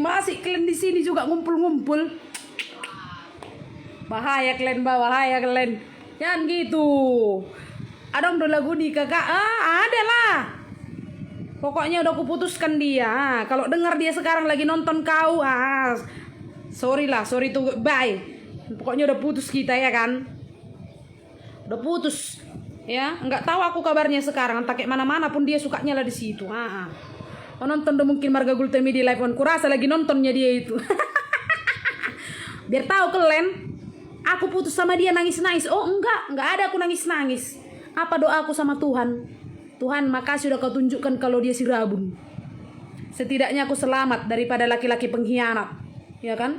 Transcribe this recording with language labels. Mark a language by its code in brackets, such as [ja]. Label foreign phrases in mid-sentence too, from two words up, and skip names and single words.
[id] Masih kalian di sini juga ngumpul-ngumpul. Bahaya kalian. Jangan gitu. Ada udah lagu nikah, Kak? Ada lah. Pokoknya udah kuputuskan dia. Kalau dengar dia sekarang lagi nonton kau, [en] sorry to bye. [id] Pokoknya udah putus kita, ya kan? Udah putus, ya. Nggak tahu aku kabarnya sekarang. Entah kayak mana-mana pun dia sukanya lah di situ. Nonton udah mungkin Marga Gultemi di live on. Kurasa lagi nontonnya dia itu. Biar tahu kalian, aku putus sama dia nangis-nangis. Oh enggak ada aku nangis-nangis. Apa doaku sama Tuhan? Tuhan, makasih udah kau tunjukkan kalau dia si rabun. Setidaknya aku selamat daripada laki-laki pengkhianat, ya kan?